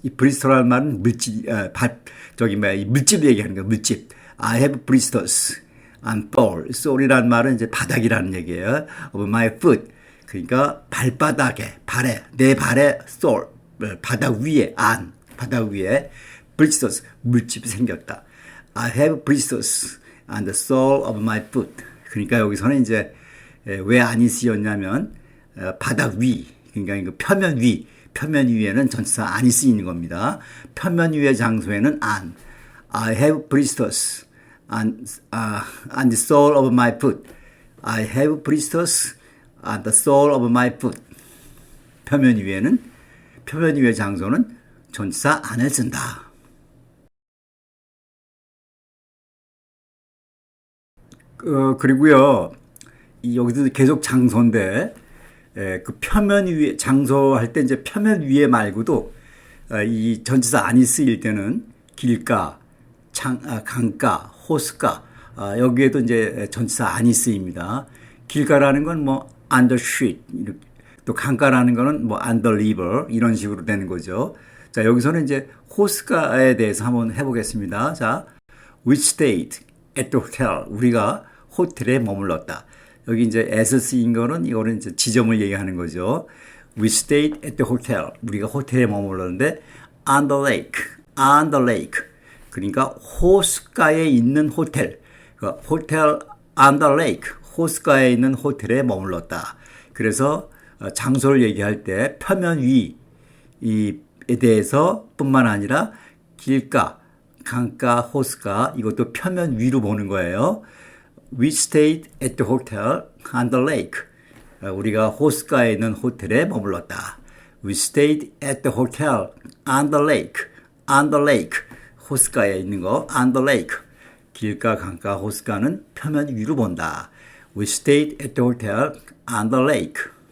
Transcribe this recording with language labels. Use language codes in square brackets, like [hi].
[ko] 이 blister라는 말은 물집, 물집 얘기하는 거예요. 물집. [en] I have blisters on sole [ko] 이라는 말은 이제 바닥이라는 얘기예요. [en] of my foot. [ko] 그러니까 발바닥에, 내 발에 sole, 바닥 위에, 바닥 위에 blisters, 물집이 생겼다. [en] I have blisters on the sole of my foot. [ko] 그러니까 여기서는 이제 왜 안이 쓰였냐면 바닥 위, 그러니까 표면 위에는 전치사 안이 쓰이는 겁니다. 표면 위의 장소에는 안. [en] I have blisters on the sole of my foot. I have blisters on the sole of my foot. [ko] 표면 위의 장소는 전치사 안을 쓴다. 그리고요, 여기도 계속 장소인데, 그 표면 위에, 장소 할 때 이제 표면 위에 말고도, 이 전치사 안이 쓰일 때는 길가, 강가, 호숫가, 여기에도 이제 전치사 안이 쓰입니다. 길가라는 건 뭐, [en] on the street, [ko] 또 강가라는 거는 뭐, [en] on the river, [ko] 이런 식으로 되는 거죠. 자, 여기서는 이제 호숫가에 대해서 한번 해보겠습니다. [en] 자, we stayed at the hotel. [ko] 우리가 호텔에 머물렀다. 여기 이제 as 쓰인 거는 이거는 이제 지점을 얘기하는 거죠. [en] We stayed at the hotel. [ko] 우리가 호텔에 머물렀는데 [en] on the lake. [ko] 그러니까 호숫가에 있는 호텔. [en] 호텔 on the lake. [ko] 호숫가에 있는 호텔에 머물렀다. 그래서 장소를 얘기할 때 표면 위에 대해서 뿐만 아니라 길가, 강가, 호숫가, 이것도 표면 위로 보는 거예요. [en] We stayed at the hotel on the lake. [ko] 우리가 호숫가에 있는 호텔에 머물렀다. [en] We stayed at the hotel on the lake. on the lake. [ko] 호숫가에 있는 거 [en] on the lake. [ko] 길가, 강가, 호숫가는 표면 위로 본다. [en] We stayed at the hotel on the lake.